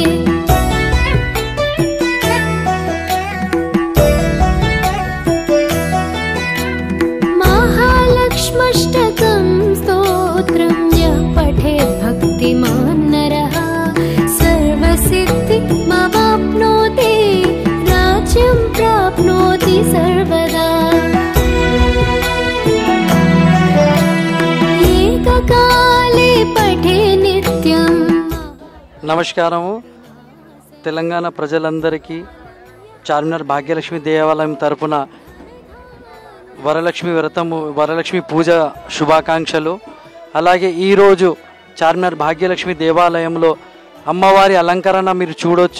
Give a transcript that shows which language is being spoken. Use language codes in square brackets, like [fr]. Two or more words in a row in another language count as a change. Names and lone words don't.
[sa] महालक्ष्म्यष्टकं स्तोत्रं यः पठेत् भक्तिमान् नरः सर्वसिद्धिमवाप्नोति राज्यं प्राप्नोति सर्वदा। एककाले पठे नित्यं। [te] నమస్కారము తెలంగాణ ప్రజలందరికీ చార్మినార్ భాగ్యలక్ష్మి దేవాలయం తరపున వరలక్ష్మి వ్రతము వరలక్ష్మి పూజ శుభాకాంక్షలు. అలాగే ఈరోజు చార్మినార్ భాగ్యలక్ష్మి దేవాలయంలో అమ్మవారి అలంకరణ మీరు చూడొచ్చు.